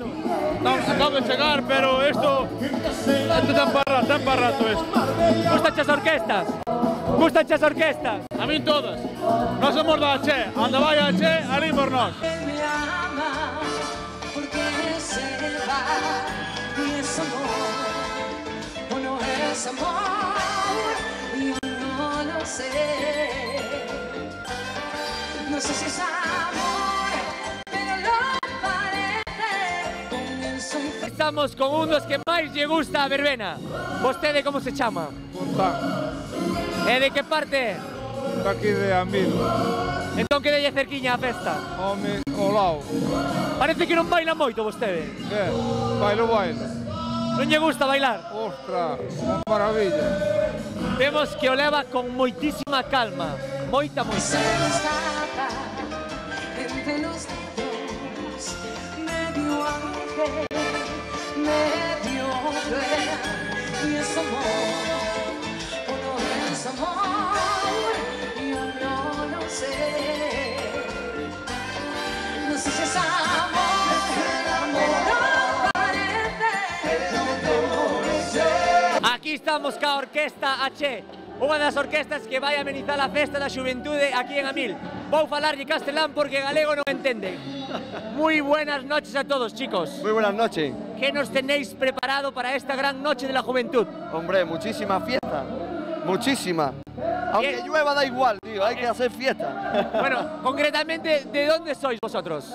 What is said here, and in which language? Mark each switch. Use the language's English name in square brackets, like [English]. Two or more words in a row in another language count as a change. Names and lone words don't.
[Galician] Acabo de chegar, pero esto ten para rato esto. Gustan as orquestas? Gustan as orquestas? A min todas. Nós somos da Che, anda vai a Che, ali por nós. [Spanish] Me ama porque se va y es amor o no es amor, yo no lo sé. No sé si es amor, pero lo parece. Comienzo y [Galician] Estamos con un dos que máis lle gusta a verbena. Vostede como se chama? Fontán. E de que parte? Aquí de Amil. Entón que delle cerquiña a festa? Home, ao lado. Parece que non baila moito vostede. Bailo. Non lle gusta bailar? Ostras, unha maravilla. Vemos que o leva con moitísima calma. Moita. [Spanish] se destapa entre los dedos, medio ángel, medio cruel, y es amor o no es amor, yo no lo sé. No sé si es amor, no parece, pero no lo sé. [Galician] Aquí estamos ca Orquesta H, unha das orquestas que vai amenizar a festa da xuventude aquí en Amil. Vou falarlle castelán porque galego non entende. [Spanish] Muy buenas noches a todos, chicos. Muy buenas noches. ¿Qué nos tenéis preparado para esta gran noche de la juventud? Hombre, muchísima fiesta. Muchísima. Aunque llueva da igual, tío, hay que hacer fiesta. Bueno, concretamente, ¿de dónde sois vosotros?